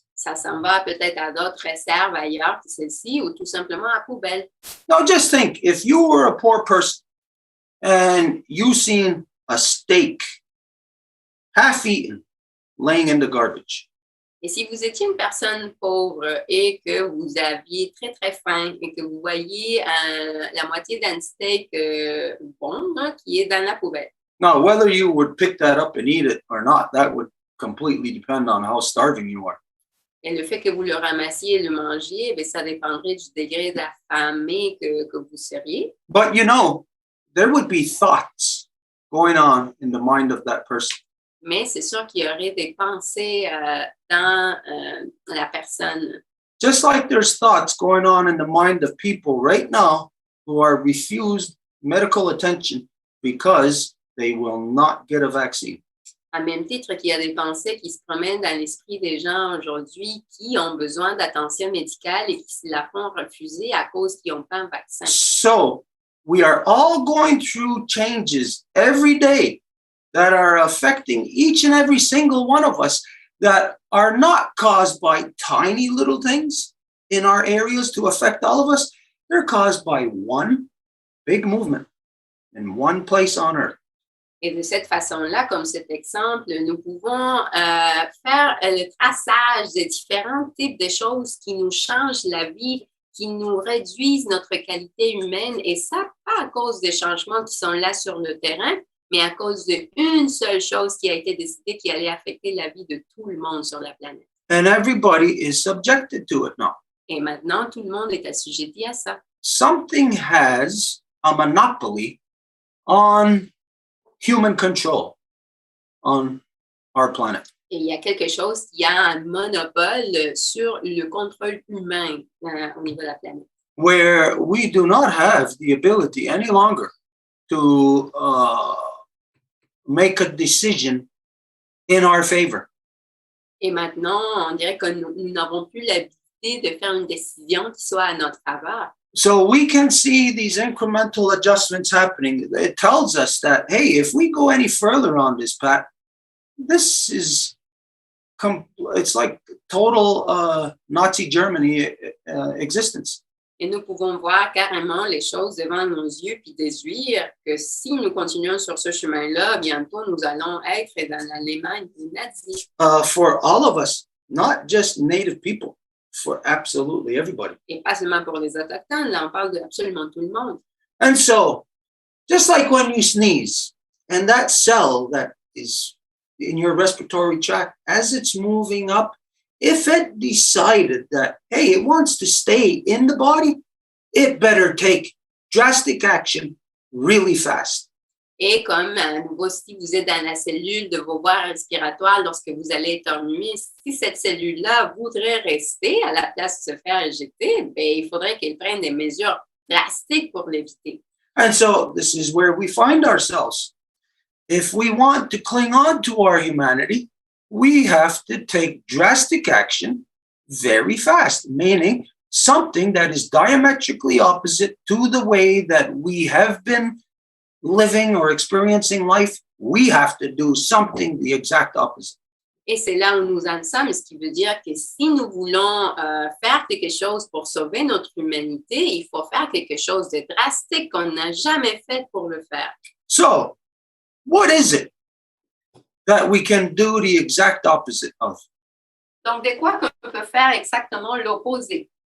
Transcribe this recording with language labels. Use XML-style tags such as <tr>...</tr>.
<fr>Ça s'en va peut-être à d'autres réserves ailleurs que celle-ci, ou tout simplement à la poubelle.</fr> <en>Now, just think, if you were a poor person and you seen a steak half-eaten laying in the garbage.</en> <fr>Et si vous étiez une personne pauvre et que vous aviez très, très faim et que vous voyez la moitié d'un steak bon qui est dans la poubelle.</fr> <en>Now, whether you would pick that up and eat it or not, that would completely depend on how starving you are.</en> <fr>Et le fait que vous le ramassiez et le mangiez, bien, ça dépendrait du degré d'affamé que vous seriez.</fr> <en>But you know, there would be thoughts going on in the mind of that person.</en> <fr>Mais c'est sûr qu'il y aurait des pensées dans la personne.</fr> <en>Just like there's thoughts going on in the mind of people right now who are refused medical attention because they will not get a vaccine.</en> <fr>À même titre qu'il y a des pensées qui se promènent dans l'esprit des gens aujourd'hui qui ont besoin d'attention médicale et qui se la font refuser à cause qu'ils n'ont pas un vaccin.</fr> <en>So, we are all going through changes every day that are affecting each and every single one of us that are not caused by tiny little things in our areas to affect all of us. They're caused by one big movement in one place on earth.</en> <fr>Et de cette façon-là, comme cet exemple, nous pouvons faire le traçage des différents types de choses qui nous changent la vie, qui nous réduisent notre qualité humaine, et ça, pas à cause des changements qui sont là sur le terrain, mais à cause d'une seule chose qui a été décidée qui allait affecter la vie de tout le monde sur la planète.</fr> <en>And everybody is subjected to it now.</en> <fr>Et maintenant, tout le monde est assujetti à ça.</fr> <en>Something has a monopoly on human control on our planet.</en> <fr>Et il y a quelque chose qui a un monopole sur le contrôle humain au niveau de la planète.</fr> <en>Where we do not have the ability any longer to make a decision in our favor.</en> <fr>Et maintenant, on dirait que nous n'avons plus l'habilité de faire une décision qui soit à notre faveur.</fr> <en>So we can see these incremental adjustments happening. It tells us that, hey, if we go any further on this path, this is, it's like total Nazi Germany existence.</en> <fr>Et nous pouvons voir carrément les choses devant nos yeux puis déduire que si nous continuons sur ce chemin-là, bientôt nous allons être dans l'Allemagne nazie.</fr> <en>For all of us, not just native people, for absolutely everybody.</en> <fr>Et pas seulement pour les Autochtones, là on parle de absolument tout le monde.</fr> <en>And so, just like when you sneeze, and that cell that is in your respiratory tract, as it's moving up, if it decided that, hey, it wants to stay in the body, it better take drastic action really fast.</en> <fr>Et comme à nouveau, si vous êtes dans la cellule de vos voies respiratoires lorsque vous allez éternuer, si cette cellule-là voudrait rester à la place de se faire éjecter, ben, il faudrait qu'elle prenne des mesures drastiques pour l'éviter.</fr> <en>And so this is where we find ourselves. If we want to cling on to our humanity, we have to take drastic action very fast, meaning something that is diametrically opposite to the way that we have been living or experiencing life. We have to do something the exact opposite.</en> <fr>Et c'est là où nous en sommes, ce qui veut dire que si nous voulons faire quelque chose pour sauver notre humanité, il faut faire quelque chose de drastique qu'on n'a jamais fait pour le faire.</fr> <en>So, what is it that we can do the exact opposite of?</en> <fr>Donc, de quoi qu'on peut faire exactement l'opposé?</fr>